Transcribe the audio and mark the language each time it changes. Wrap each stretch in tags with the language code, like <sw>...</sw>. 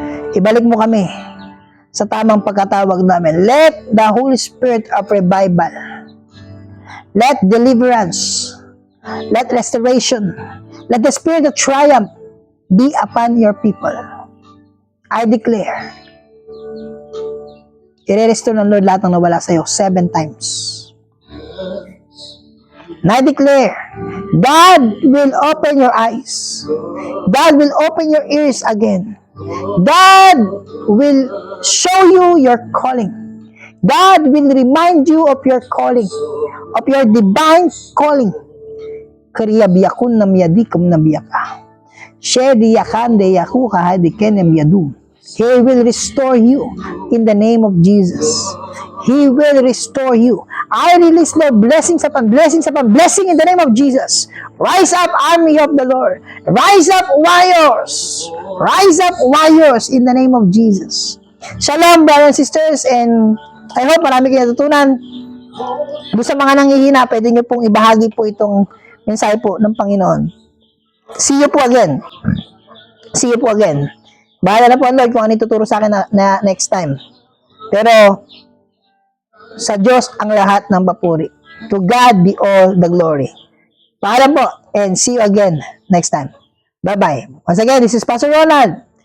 <tl>Ibalik mo kami sa tamang pagkatawag namin.</tl> <en>Let the Holy Spirit of revival, let deliverance, let restoration, let the spirit of triumph be upon your people. I declare,</en> <tl>i-restore ng Lord lahat ng nawala sa iyo 7 times.</tl> <en>And I declare, God will open your eyes. God will open your ears again. God will show you your calling. God will remind you of your calling, of your divine calling. Kriya biyakun na miyadikum na biyaka. Shedi yakan de yaku kahadiken na miyadu. He will restore you in the name of Jesus. He will restore you. I release the blessings upon blessings upon blessing in the name of Jesus. Rise up, army of the Lord. Rise up, warriors. Rise up, warriors in the name of Jesus. Shalom, brothers and sisters, and I hope</en> <tl>marami kayo natutunan. Doon sa mga nanghihina, pwede nyo pong ibahagi po itong mensahe po ng Panginoon. See you po again. See you po again. Bahala na po ang Lord kung ano ituturo sa akin na next time. Pero, sa Diyos ang lahat ng papuri.</tl> <en>To God be all the glory.</en> <tl>Paalam po,</tl> <en>and see you again next time. Bye-bye. Once again, this is Pastor Ronald.</en>